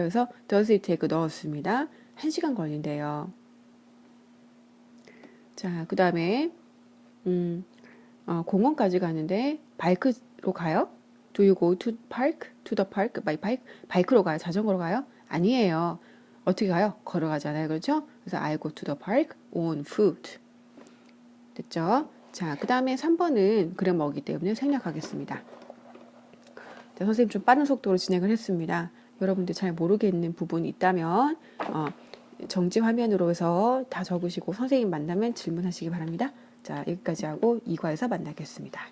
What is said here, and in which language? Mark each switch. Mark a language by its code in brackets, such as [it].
[ko] 그래서 [en] does it take [ko] 넣었습니다. 1시간 걸린대요. 자, 그 다음에 공원까지 가는데 바이크로 가요? [en] Do you go to park? To the park? by bike? [ko] 바이크로 가요? 자전거로 가요? 아니에요. 어떻게 가요? 걸어가잖아요. 그렇죠? 그래서 [en] I go to the park on foot. [ko] 됐죠? 자, 그 다음에 3번은 그래머이기 때문에 생략하겠습니다. 자, 선생님 좀 빠른 속도로 진행을 했습니다. 여러분들 잘 모르겠는 부분이 있다면 정지 화면으로 해서 다 적으시고 선생님 만나면 질문하시기 바랍니다. 자, 여기까지 하고 2과에서 만나겠습니다.